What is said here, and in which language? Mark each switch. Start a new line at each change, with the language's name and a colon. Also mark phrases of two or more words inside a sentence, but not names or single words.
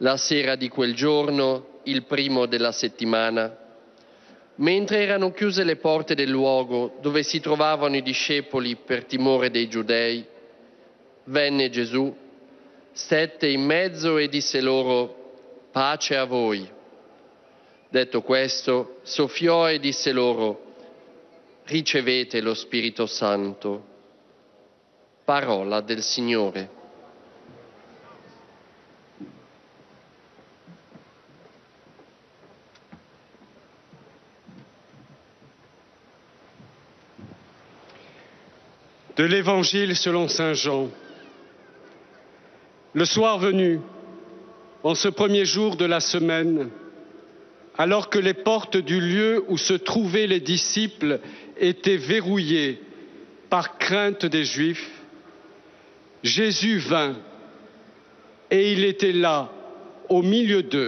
Italian: La sera di quel giorno, il primo della settimana, mentre erano chiuse le porte del luogo dove si trovavano i discepoli per timore dei giudei, venne Gesù, stette in mezzo e disse loro: pace a voi. Detto questo, soffiò e disse loro: ricevete lo Spirito Santo. Parola del Signore.
French: De l'Évangile selon Saint Jean. Le soir venu, en ce premier jour de la semaine, alors que les portes du lieu où se trouvaient les disciples étaient verrouillées par crainte des Juifs, Jésus vint et il était là, au milieu d'eux.